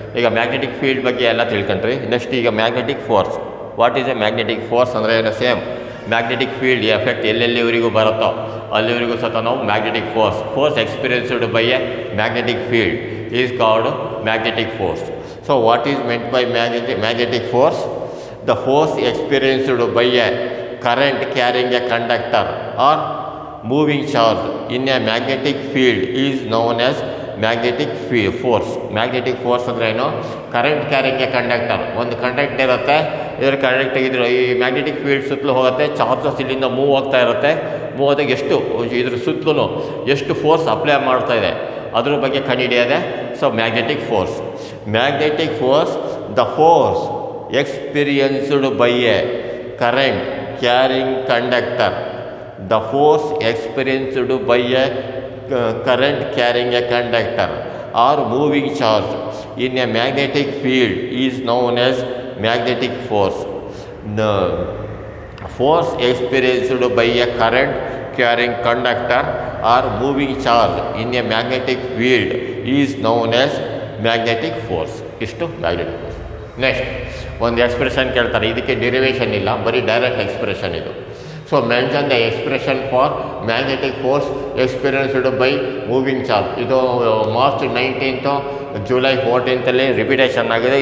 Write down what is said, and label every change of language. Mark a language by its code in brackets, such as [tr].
[kn] ಈಗ magnetic field ಬಗ್ಗೆ ಎಲ್ಲ ತಿಳ್ಕೊಂಡ್ರಿ. ನೆಕ್ಸ್ಟ್ ಈಗ magnetic force. [en] what is a magnetic force [kn] ಅಂದರೆ ಏನು? [en] same magnetic field effect [kn] ಎಲ್ಲೆಲ್ಲಿವರೆಗೂ ಬರುತ್ತೋ ಅಲ್ಲಿವರೆಗೂ ನಾವು [en] Magnetic force experienced by a magnetic field is called magnetic force. So what is meant by magnetic force? The force experienced by a current carrying a conductor or moving charge in a magnetic field is known as magnetic force. [kn] Magnetic force ಅಂದರೆ ಏನು? [en] Current carrying a conductor. [kn] ಒಂದು conductor ಇರುತ್ತೆ, ಇದರ conductor ಈ magnetic field ಸುತ್ತಲೂ ಹೋಗುತ್ತೆ, charges ಇಲ್ಲಿಂದ move ಆಗ್ತಾ ಇರುತ್ತೆ. ಮೂವ್ ಆದಾಗ ಇದ್ರ ಸುತ್ತಲೂ ಎಷ್ಟು ಫೋರ್ಸ್ ಅಪ್ಲೈ ಮಾಡ್ತಾ ಇದೆ ಅದ್ರ ಬಗ್ಗೆ ಕಂಡುಹಿಡಿಯೋದೆ so magnetic force. [en] Magnetic force, the force experienced by a current carrying conductor. The force experienced by a current carrying a conductor or moving charge in a magnetic field is known as magnetic force. The force experienced by a current carrying conductor or moving charge in a magnetic field is known as magnetic force. [kn] ಇಷ್ಟು magnetic force. Next ಒಂದು expression ಕೇಳ್ತಾರೆ, ಇದಕ್ಕೆ ಡಿರಿವೇಷನ್ ಇಲ್ಲ, ಬರೀ direct expression ಇದು. [en] So mention the expression for magnetic force experienced by moving charge. [kn] ಇದು March 19 July 14 repetition ಆಗಿದೆ.